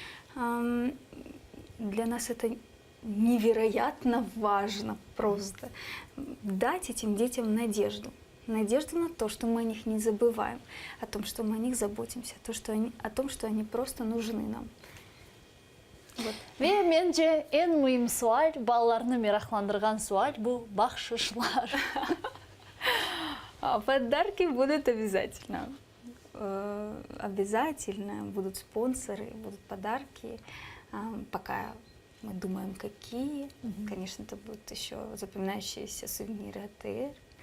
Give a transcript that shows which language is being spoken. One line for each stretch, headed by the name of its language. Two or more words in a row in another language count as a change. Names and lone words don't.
Russian: Для нас это невероятно важно просто. Дать этим детям надежду. Надежду на то, что мы о них не забываем, о том, что мы о них заботимся, о том, что они просто нужны нам. Вот.
Crimean Tatar: Ve bence en mühim sual, балаларны meraklandırgan sual bu bahşişler.
Russian: Подарки будут обязательно. Обязательно будут спонсоры, будут подарки. Пока мы думаем, какие. Конечно, это будут еще запоминающиеся сувениры АТР.